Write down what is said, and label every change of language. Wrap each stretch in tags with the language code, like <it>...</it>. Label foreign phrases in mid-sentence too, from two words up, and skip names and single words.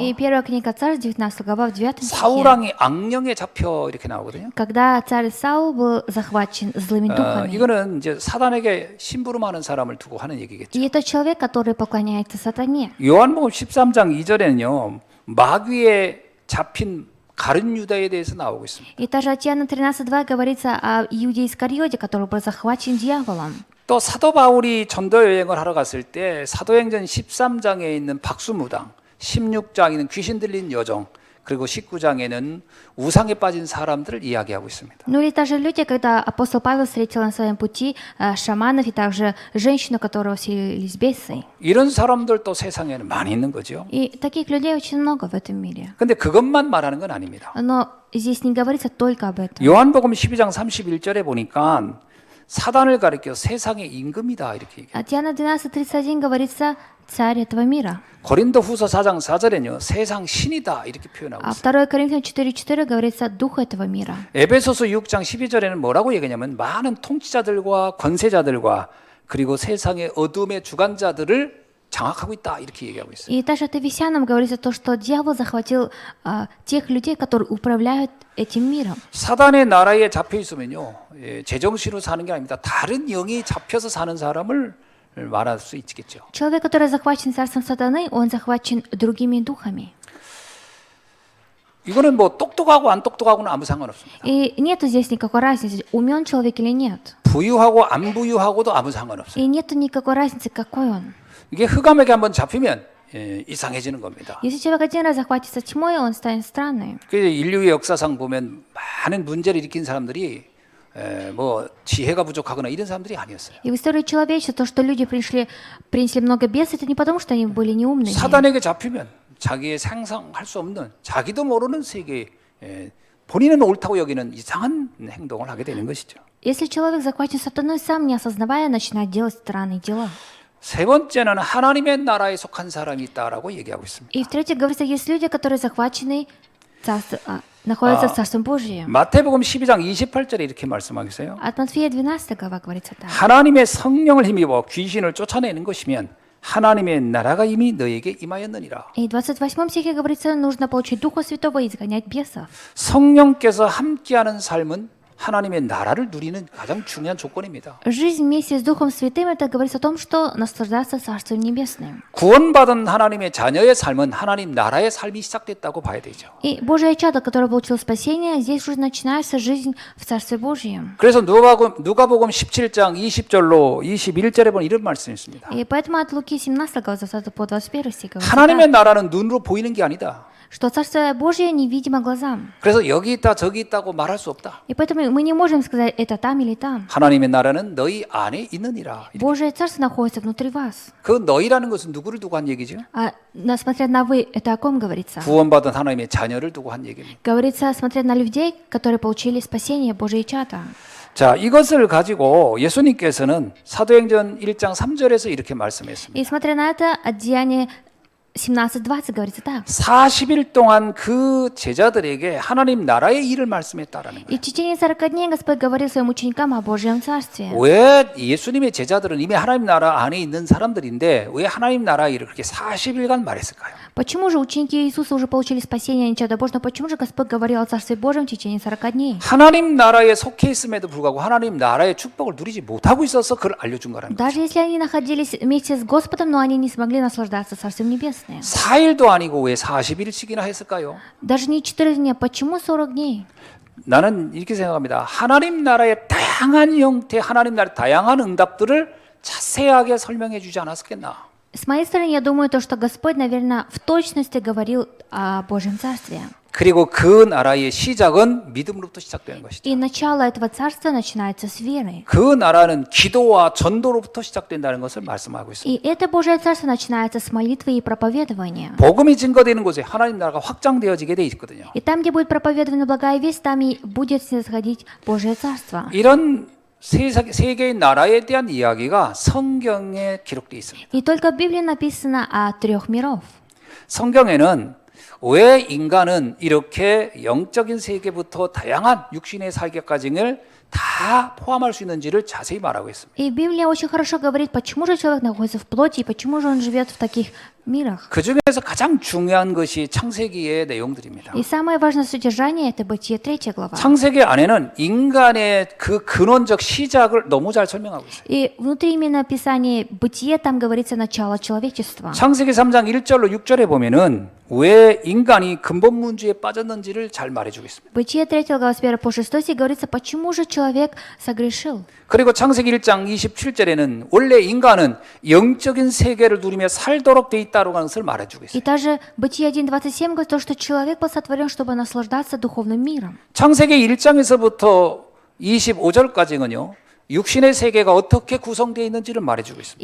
<ru>И первая книга Царств, 19 глава, в 9 стихе.</ru> <ko>사울왕이 악령에 잡혀 이렇게 나오거든요.</ko> <ru>Когда царь Саул был захвачен злыми духами.</ru> <ko>이거는 이제 사단에게 심부름하는 사람을 두고 하는 얘기겠죠.</ko> <ru>И это человек, который поклоняется сатане.</ru> <ko>요한복음 13장 2절에는요. 마귀에 잡힌 가룟 유다에 대해서 나오고 있습니다.</ko> <ru>И также от Иоанна 13:2 говорится о Иуде Искариоте, который был захвачен дьяволом.</ru> <ko>또 사도 바울이 전도 여행을 하러 갔을 때 사도행전 13장에 있는 박수무당, 16장에는 귀신 들린 여종, 그리고 19장에는 우상에 빠진 사람들을 이야기하고 있습니다.</ko> <ru>Ну или также люди, когда апостол Павел встретил на своем пути шаманов и также женщину, которую вселились бесы.</ru> <ko>이런 사람들도 세상에는 많이 있는 거죠.</ko> <ru>И таких людей очень много в этом мире.</ru> <ko>근데 그것만 말하는 건 아닙니다.</ko> <ru>Но здесь не говорится только об этом.</ru> <ko>요한복음 12장 31절에 보니까 사단을 가리켜 세상의 임금이다 이렇게 얘기해요.</ko> <ru>От Иоанна 12:31 говорится царь этого мира.</ru> <ko>고린도 후서 4장 4절에는요. 세상 신이다 이렇게 표현하고 А 있어요.</ko> <ru>2 Коринфянам 4:4 говорится дух этого мира.</ru> <ko>에베소서 6장 12절에는 뭐라고 얘기하냐면 많은 통치자들과 권세자들과 그리고 세상의 어둠의 주관자들을 장악하고 있다 이렇게 얘기하고 있어요.</ko> <ru>И также от Ефесянам говорится то, что дьявол захватил тех людей, которые управляют этим миром.</ru> <ko>사단의 나라에 잡혀 있으면요. 제정신으로 사는 게 아닙니다. 다른 영이 잡혀서 사는 사람을 말할 수 있겠죠.</ko> <ru>Человек, который захвачен царством сатаны, он захвачен другими духами.</ru> <ko>이거는 뭐 똑똑하고 안 똑똑하고는 아무 상관없습니다.</ko> <ru>И нету здесь никакой разницы, умен человек или нет.</ru> <ko>부유하고 안 부유하고도 아무 상관없어요.</ko> <ru>И нету никакой разницы, какой он.</ru> <ko>이게 흑암에게 한번 잡히면 이상해지는 겁니다.</ko> <ru>Если человек один раз захватится тьмой, он станет странным.</ru> <ko>그 ин류의 역사상 보면 많은 문제를 일으킨 사람들이 뭐 지혜가 부족하거나 이런 사람들이 아니었어요.</ko> <ru>И в истории человечества то, что люди принесли много бед, это не потому, что они были неумными.</ru> <ko>사단에게 잡히면 자기의 상상할 수 없는 자기도 모르는 세계에 본인은 옳다고 여기는 이상한 행동을 하게 되는 것이죠.</ko> <ru>Если человек захвачен сатаной, сам не осознавая, начинает делать странные дела.</ru> <ko>세 번째는 하나님의 나라에 속한 사람이 있다라고 얘기하고 있습니다.</ko> <ru>И в-третьих, говорится, есть люди, которые захвачены, находятся в Царстве Божьем.</ru> <ko>마태복음 12장 28절에 이렇게 말씀하겠어요.</ko> <ru>От Матфея 12 глава говорится так.</ru> <ko>하나님의 성령을 힘입어 귀신을 쫓아내는 것이면 하나님의 나라가 이미 너에게 임하였느니라.</ko> <ru>И в 28 стихе говорится, нужно получить Духа Святого и изгонять бесов.</ru> <ko>성령께서 함께하는 삶은 하나님의 나라를 누리는 가장 중요한 조건입니다.</ko> <ru>Жизнь вместе с Духом Святым, это говорится о том, что наслаждаться Царством Небесным.</ru> <ko>구원받은 하나님의 자녀의 삶은 하나님 나라의 삶이 시작됐다고 봐야 되죠.</ko> <ru>И Божье чадо, которое получило спасение, здесь уже начинается жизнь в Царстве Божьем.</ru> <ko>그래서 누가복음 17장 20절로 21절에 보면 이런 말씀이 있습니다.</ko> <ru>И поэтому от Луки 17 глава 20 по 21 стих говорится</ru> <ko>하나님의 так, 나라는 눈으로 보이는 게 아니다.</ko> <ru>что Царствие Божье невидимо глазам.</ru> <ko>그래서 여기 있다 저기 있다고 말할 수 없다.</ko> <ru>И поэтому мы не можем сказать, это там или там.</ru> <ko>하나님의 나라는 너희 안에 있느니라.</ko> <ru>Божье Царство находится внутри вас.</ru> <ko>그 너희라는 것은 누구를 두고 한 얘기죠?</ko> <ru>А смотря на вы, это о ком говорится?</ru> <ko>구원받은 하나님의 자녀를 두고 한 얘기입니다.</ko> <ru>Говорится, смотря на людей, которые получили спасение Божье чадо.</ru> <ko>자, 이것을 가지고 예수님께서는 사도행전 1장 3절에서 이렇게 말씀했습니다.</ko> <ru>И смотря на это, от Деяния 17:20 говорится так.</ru> <ko>40일 동안 그 제자들에게 하나님 나라의 일을 말씀했다라는 И 거예요.</ko> <ru>в течение 40 дней Господь говорил своим ученикам о Божьем Царстве.</ru> <ko>왜 예수님의 제자들은 이미 하나님 나라 안에 있는 사람들인데 왜 하나님 나라의 일을 그렇게 40일간 말했을까요?</ko> <ru>Почему же ученики Иисуса уже получили спасение, они чадо Божье, но почему же Господь говорил о Царстве Божьем в течение 40 дней?</ru> <ko>하나님 나라에 속해 있음에도 불구하고 하나님 나라의 축복을 누리지 못하고 있어서 그걸 알려준 거라는 거예요.</ko> <ru>Даже если они находились вместе с Господом, но они не смогли наслаждаться Царствием Небесным.</ru> <ko>4일도 아니고 왜 40일씩이나 했을까요?</ko> <ru>Даже не 4 дня, почему 40 дней?</ru> <ko>나는 이렇게 생각합니다. 하나님 나라의 다양한 형태, 하나님 나라의 다양한 응답들을 자세하게 설명해 주지 않았겠나?</ko> <ru>С моей стороны, я думаю, то, что Господь, наверное, в точности говорил о Божьем Царстве.</ru> <ko>그리고 그 나라의 시작은 믿음으로부터 시작되는 것이죠.</ko> <ru>И начало этого царства начинается с веры.</ru> <ko>그 나라는 기도와 전도로부터 시작된다는 것을 말씀하고 있습니다.</ko> <ru>И это Божье Царство начинается с молитвы и проповедования.</ru> <ko>복음이 증거되는 곳에 하나님 나라가 확장되어지게 돼 있거든요.</ko> <ru>И там, где будет проповедована благая весть, там и будет снисходить Божье Царство.</ru> <ko>이런 세 개의 나라에 대한 이야기가 성경에 기록되어 있습니다.</ko> <ru>И только в Библии написано о 3 миров.</ru> <ko>성경에는 왜 인간은 이렇게 영적인 세계부터 다양한 육신의 세계까지를 다 포함할 수 있는지를 자세히 말하고 있습니다.</ko> <ru>И Библия очень хорошо говорит, почему же человек находится в плоти, и почему же он живет в таких мирах.</ru> <ko>그 중에서 가장 중요한 것이 창세기의 내용들입니다.</ko> <ru>И самое важное содержание – это Бытие 3 глава.</ru> <ko>창세기 안에는 인간의 그 근원적 시작을 너무 잘 설명하고 있어요.</ko> <ru>И внутри именно описания Бытия там говорится начало человечества.</ru> <ko>창세기 3장 1절로 6절에 보면은 왜 인간이 근본 문제에 빠졌는지를 잘 말해주고 있습니다.</ko> <ru>Бытие 3 глава с 1 по 6 стих говорится, почему же человек согрешил.</ru> <ko>그리고 창세기 1장 27절에는 원래 인간은 영적인 세계를 누리며 살도록 돼 있다고 하는 것을 말해주고 И 있어요.</ko> <ru>также Бытие 1:27 говорит, то, что человек был сотворен, чтобы наслаждаться духовным миром.</ru> <ko>창세기 1장에서부터 25절까지는요. 육신의 세계가 어떻게 구성되어 있는지를 말해주고 있습니다.</ko>